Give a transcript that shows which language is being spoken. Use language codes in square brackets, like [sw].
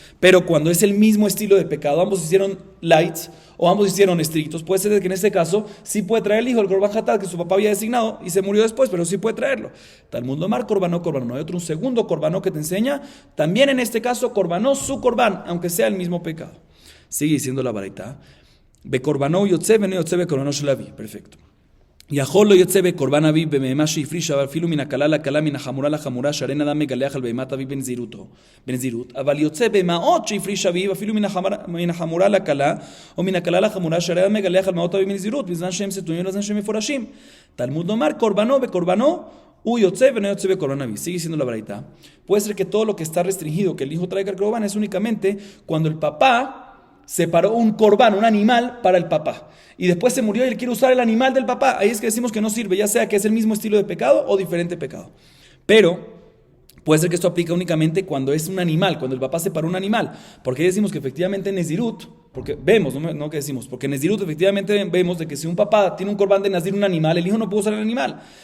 [es] Pero cuando es el mismo estilo de pecado, ambos hicieron lights o ambos hicieron estrictos, puede ser que en este caso sí puede traer el hijo el korban hatat que su papá había designado y se murió después, pero sí puede traerlo. [he] Talmud Omar korbanó. [es] Hay otro, un segundo korbanó que te enseña, también en este caso korbanó su korban, aunque sea el mismo pecado. Sigue diciendo la baraita, [he] be korbanó yotze, be no yotze, be korbanó shelavi. [es] Perfecto. [he] יכול לא יוצא בקורבן אביו במהמה שהפריש אפילו מן הקלה לקלה מן החמורה לחמורה שאין אדם מגלח על בהמת אביו בנזירות אבל יוצא במעות שהפריש אביו אפילו מן החמורה לקלה או מן הקלה לחמורה שאין אדם מגלח על מעות אביו בנזירות בזמן שהם סתומים ובזמן שהם מפורשים. תלמוד לומר קורבנו בקורבנו הוא יוצא ולא יוצא בקורבן אביו. [es] Sigue siendo la baraita. Puede ser que todo lo que está restringido que el hijo traiga al korban es únicamente cuando el papá separó un korban, un animal para el papá y después se murió y él quiere usar el animal del papá. Ahí es que decimos que no sirve, ya sea que es el mismo estilo de pecado o diferente pecado. Pero puede ser que esto aplica únicamente cuando es un animal, cuando el papá separó un animal, porque ahí decimos que efectivamente Nezirut, porque vemos, no que decimos, porque Nezirut efectivamente vemos de que si un papá tiene un korban de Nazir, un animal, el hijo no puede usar el animal.